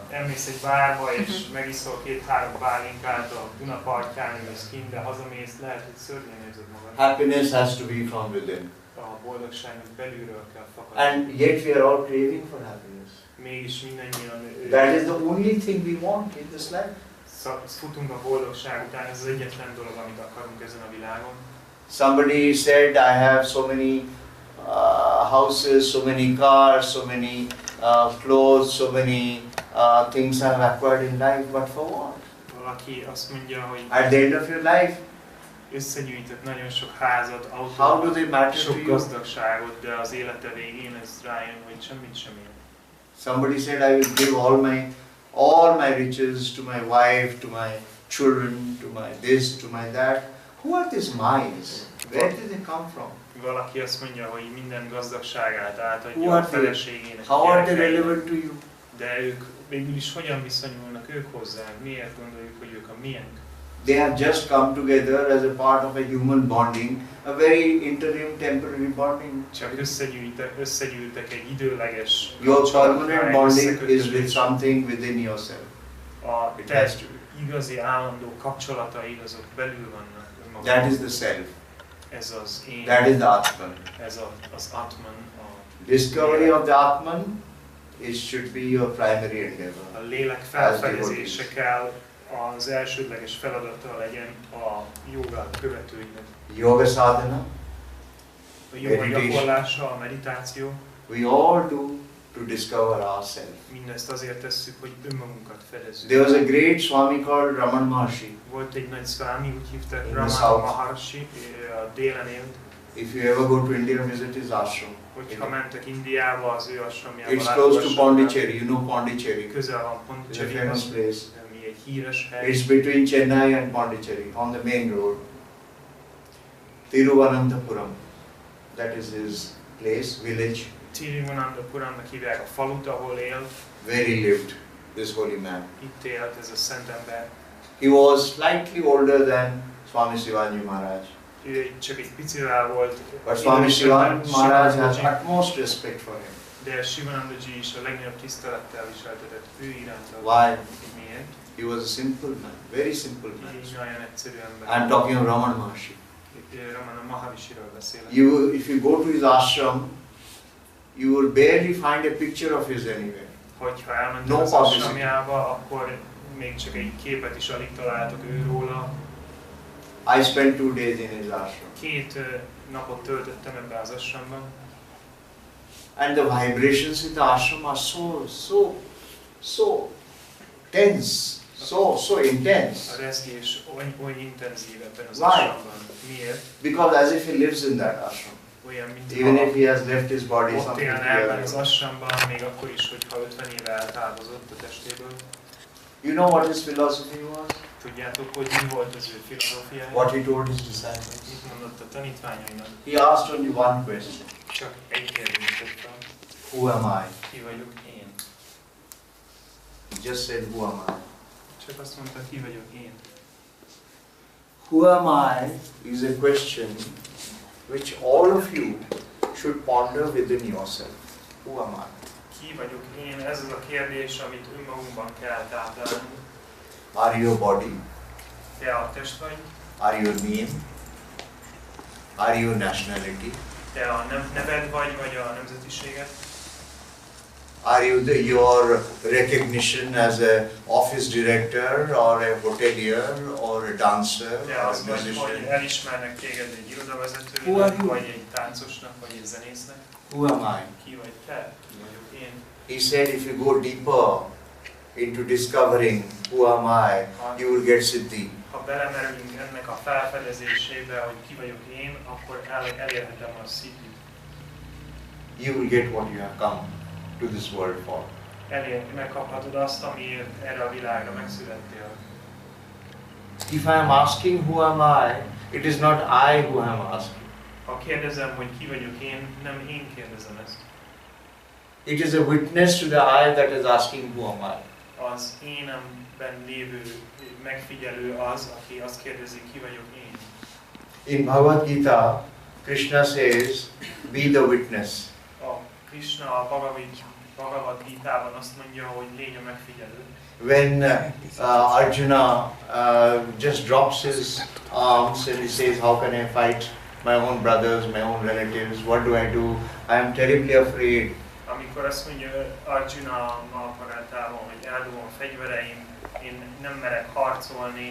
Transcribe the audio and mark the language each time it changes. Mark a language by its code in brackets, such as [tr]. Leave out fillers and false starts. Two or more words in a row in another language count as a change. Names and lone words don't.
[hu] Elmész egy bárba és megiszol 2-3 pálinkát a Duna partján, ülsz kint, de hazamész, lehet, hogy szörnyen érzed magad. [en] Happiness has to be from within. [hu] A boldogságnak belülről kell fakadni. [en] And yet we are all craving for happiness. [hu] Mégis mindannyian [en] That is the only thing we want in this life. [hu] futunk a boldogság után, ez az egyetlen dolog, amit akarunk ezen a világon. [en] Somebody said, I have so many houses, so many cars, so many clothes, so many things I have acquired in life, but for what? [hu] Valaki azt mondja, hogy [en] At the end of your life, [hu] összegyűjtött nagyon sok házat, [en] how do [hu] autót, [en] they matter to [hu] sok [en] you? [hu] gazdagságot, de az élete végén ez rájön, hogy semmit sem ér. [en] Somebody said, I will give all my riches to my wife, to my children, to my this, to my that. Who are these minds? Where did they come from? [hu] Valaki azt mondja, hogy minden gazdagságát [en] Who [hu] átadja [en] are [hu] a [en] they? [hu] feleségének, [en] How are they [hu] gyerekeinek. [en] relevant to you? [hu] De ők végül is hogyan viszonyulnak ők hozzánk? Miért gondoljuk, hogy ők a miénk? [en] They have just come together as a part of a human bonding, a very interim, temporary bonding. [hu] Csak összegyűltek egy időleges [en] Your permanent [hu] kapcsolatra, [en] bonding is [hu] összekötődés. [en] with something within yourself. [hu] A [en] It has [hu] te [en] to be. [hu] igazi állandó kapcsolataid azok belül vannak [en] That [hu] önmagukban. [en] is the self. [hu] Ez az én, [en] That is the Atman. [hu] ez az Atman, [en] Discovery of the Atman should be your primary endeavor. [hu] a lélek felfedezése kell, az elsődleges feladata legyen a joga követőinek. [sa] Yoga sadhana, [hu] A joga [en] Meditation. [hu] gyakorlása, a meditáció, [en] we all do to discover ourselves. [hu] mindezt azért tesszük, hogy önmagunkat fedezzük. [en] There was a great Swami called Raman Maharshi. [hu] Volt egy nagy szvámi, úgy hívták [en] In the [hu] Ramana [en] south. [hu] Maharshi, a délen élt. [en] If you ever go to India, visit his ashram. [hu] Hogyha mentek Indiába, az ő asramjába [en] It's close to Pondicherry. You know Pondicherry. [hu] közel van [en] It's a [hu] Pondicherry, [en] famous place. [hu] ami egy híres hely. [en] It's between Chennai and Pondicherry on the main road. Thiruvananthapuram. That is his place, village, [hu] Tiruvananthapuramnak hívják a falut, ahol élt. [en] where he lived, this holy man. [hu] Itt élt ez a szent ember. [en] He was slightly older than Swami Sivananda Maharaj. [hu] Ő csak egy picivel volt, [en] But Swami [hu] idősebb, [en] Sivananda Maharaj has [hu] Sivanandaji, [en] utmost respect for him. [hu] de Sivanandaji is a legnagyobb tisztelettel viseltetett ő iránta. [en] Why? [hu] Miért? [en] He was a simple man, very simple man. [hu] Így nagyon egyszerű ember. [en] I am talking of Raman Maharshi. [hu] Ramana Maharishiről beszélek. [en] If you go to his ashram, you will barely find a picture of his anywhere. [hu] Hogyha elmentek [en] No [hu] az [en] publicity. [hu] asramjába, akkor még csak egy képet is alig találtok őróla. [en] I spent 2 days in his ashram. [hu] 2 napot töltöttem ebben az asramban, [en] And the vibrations in the ashram are so tense, so intense. [hu] a rezgés oly intenzív ebben az [en] Why? [hu] asramban. Miért? [en] Because as if he lives in that ashram. [hu] Olyan, mint [en] Even if he has left his body, [hu] ott [en] something [hu] élne ebben az [en] else. [hu] asramban, még akkor is, hogyha 50 éve eltávozott a testéből. [en] You know what his philosophy was? [hu] Tudjátok, hogy mi volt az ő filozófiája? [en] What he told his disciples? [hu] Mit mondott a tanítványainak? [en] He asked only one question. [hu] Csak egy kérdést tett fel. [en] Who am I? [hu] Ki vagyok én? [en] He just said, who am I? [hu] Csak azt mondta, ki vagyok én. [en] Who am I is a question which all of you should ponder within yourself. Who am I? [hu] Ki vagyok én? Ez az a kérdés, amit önmagunkban kell táplálni. [en] Are you a body? [hu] Te a test vagy, [en] Are you a name? Are you a nationality? [hu] te a neved vagy a nemzetiséget. [en] Are you your recognition as a office director or a hotelier or a dancer [hu] Te [en] or [hu] a az vagy, hogy [en] musician? [hu] elismernek téged egy [en] Who are [hu] irodavezetőnek, [en] you? [hu] vagy egy táncosnak, vagy egy zenésznek. [en] Who am I? [hu] Ki vagy te? Ki vagyok én? [en] He said if you go deeper into discovering who am I, you will get Siddhi. [hu] ha belemerülünk ennek a felfedezésébe, hogy ki vagyok én, akkor elérhetem a szitit. [en] You will get what you have come to this world for. [hu] Megkaphatod azt, amiért erre a világra megszülettél. [en] If I am asking who am I, it is not I who am asking. [hu] Ha kérdezem, hogy ki vagyok én, nem én kérdezem ezt. [en] It is a witness to the I that is asking who am I. [hu] Az énemben lévő megfigyelő az, aki azt kérdezi, ki vagyok én. [en] In Bhagavad Gita, Krishna says, be the witness. [hu] A Krishna a Bhagavad Gitában azt mondja, hogy légy a megfigyelő. [en] When Arjuna just drops his arms and he says, how can I fight my own brothers, my own relatives, what do I do? I am terribly afraid. [hu] Amikor azt mondja Arjuna Mahabharatában, hogy eldobom a fegyvereim, én nem merek harcolni.